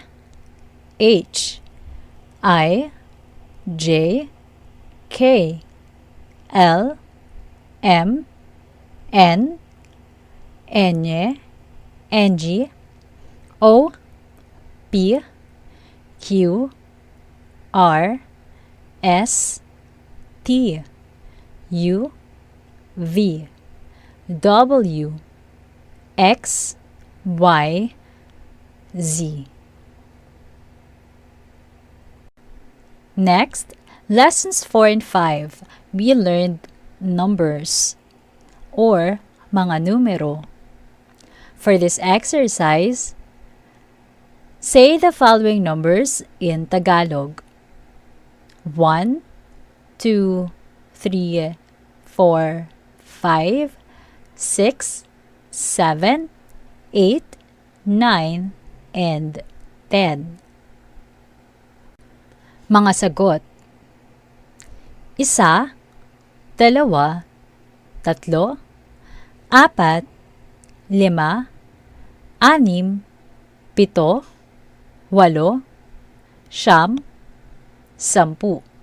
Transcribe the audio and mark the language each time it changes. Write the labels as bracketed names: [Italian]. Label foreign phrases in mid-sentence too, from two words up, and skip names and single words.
[English] H, I, J, K, L, M, N, N, NG, O, P, Q, R, S, T, U, V, W, X, Y, Z. Next, lessons 4 and 5, we learned numbers or [Filipino] mga numero. [English] For this exercise, say the following numbers in Tagalog. 1, 2, 3, 4, 5, 6, 7, 8, 9, and 10. [Filipino] Mga sagot. 1, 2, 3, 4, 5, 6, 7, 8, 9, 10.